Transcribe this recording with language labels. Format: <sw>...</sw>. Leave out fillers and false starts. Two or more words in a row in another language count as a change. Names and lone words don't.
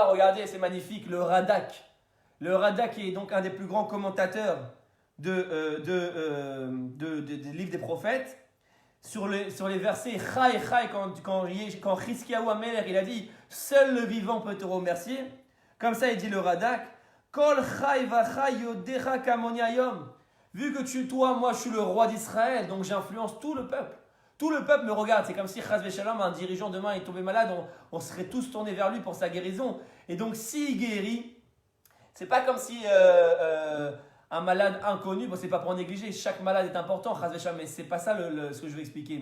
<fr>Regardez, c'est magnifique, le Radak. Le Radak est donc un des plus grands commentateurs des livres des prophètes. Sur les versets Chai, quand Chizkiyahu Ameler, il a dit seul le vivant peut te remercier. Comme ça, il dit le Radak</fr> <he>כל חי וחי יודך כמוני היום.</he> <fr>Vu que toi, moi, je suis le roi d'Israël, donc j'influence tout le peuple. Tout le peuple me regarde. C'est comme si</fr> <he>חס ושלום,</he> <fr>un dirigeant demain, est tombé malade, on serait tous tournés vers lui pour sa guérison. Et donc, s'il guérit, c'est pas comme si un malade inconnu, bon, c'est pas pour en négliger, chaque malade est important,</fr> <he>חס ושלום,</he> <fr>mais c'est pas ça ce que je veux expliquer.</fr>